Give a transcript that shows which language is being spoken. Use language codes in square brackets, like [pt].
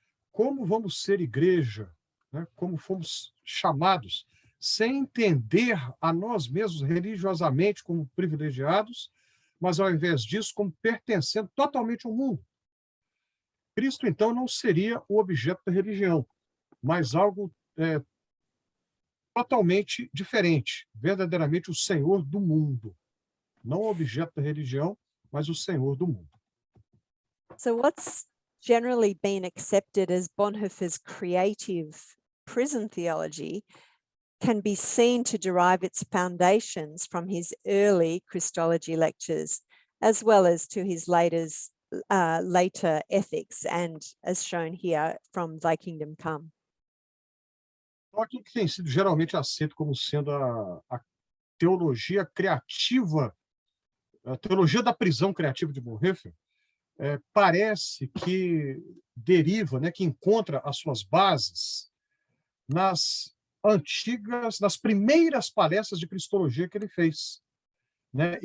[pt] Como vamos ser igreja, né? Como fomos chamados, sem entender a nós mesmos religiosamente como privilegiados, mas ao invés disso, como pertencendo totalmente ao mundo. Cristo, então, não seria o objeto da religião, mas algo totalmente diferente, verdadeiramente o Senhor do mundo. Não o objeto da religião, mas o Senhor do mundo. [en] So what's generally been accepted as Bonhoeffer's creative prison theology can be seen to derive its foundations from his early Christology lectures, as well as to his later ethics, and as shown here from Thy Kingdom Come. [pt] Aquilo que tem sido geralmente aceito como sendo a teologia criativa, a teologia da prisão criativa de Bonhoeffer, parece que deriva, né, que encontra as suas bases nas primeiras palestras de cristologia que ele fez, né?